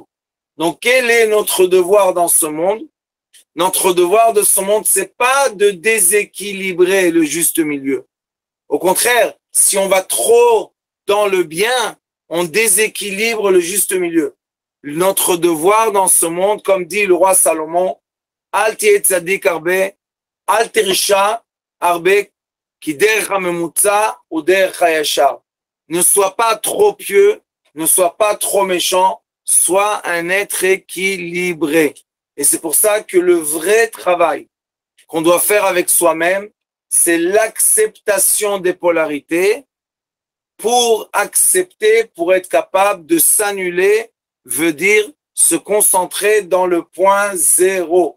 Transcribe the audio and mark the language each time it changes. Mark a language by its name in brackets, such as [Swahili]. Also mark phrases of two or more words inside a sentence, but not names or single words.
[French] Donc, quel est notre devoir dans ce monde? Notre devoir de ce monde, c'est pas de déséquilibrer le juste milieu. Au contraire, si on va trop dans le bien, on déséquilibre le juste milieu. Notre devoir dans ce monde, comme dit le roi Salomon, [Hebrew] אל תהי צדיק הרבה, אל תרשע הרבה, כי דרך הממוצע או דרך הישר. [French] Ne sois pas trop pieux, ne sois pas trop méchant, sois un être équilibré. Et c'est pour ça que le vrai travail qu'on doit faire avec soi-même, c'est l'acceptation des polarités pour accepter, pour être capable de s'annuler, veut dire se concentrer dans le point zéro.